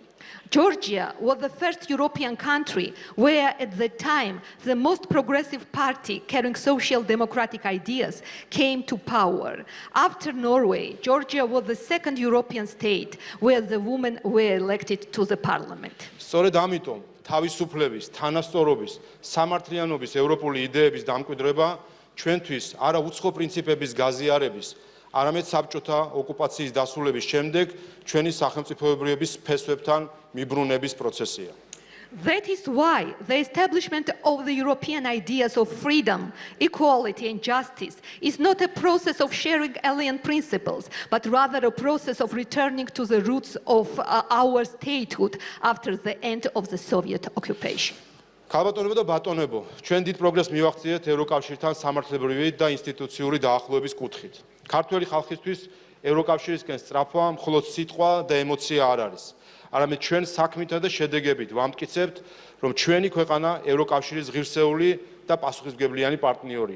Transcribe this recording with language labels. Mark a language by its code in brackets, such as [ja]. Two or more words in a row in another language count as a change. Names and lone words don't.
[en] Georgia was the first European country where, at the time, the most progressive party carrying social democratic ideas came to power. After Norway, Georgia was the second European state where the women were elected to the parliament. [ka] სწორედ ამიტომ თავისუფლების, თანასწორობის, სამართლიანობის ევროპული იდეების დამკვიდრება ჩვენთვის არა უცხო პრინციპების გაზიარების, არამედ საბჭოთა ოკუპაციის დასრულების შემდეგ ჩვენი სახელმწიფოებრიობის ფესვებთან მიბრუნების პროცესია. [en] That is why the establishment of the European ideas of freedom, equality and justice is not a process of sharing alien principles, but rather a process of returning to the roots of our statehood after the end of the Soviet occupation. [ka] ქალბატონებო და ბატონებო, ჩვენ დიდ პროგრესს მივაღწიეთ ევროკავშირთან სამართლებრივი და ინსტიტუციური დაახლოების კუთხით. ქართველი ხალხისთვის ევროკავშირისკენ სწრაფვა მხოლოდ სიტყვა და ემოცია არ არის. არამედ ჩვენ საქმითა და შედეგებით ვამტკიცებთ, რომ ჩვენი ქვეყანა ევროკავშირის ღირსეული და პასუხისმგებლიანი პარტნიორია.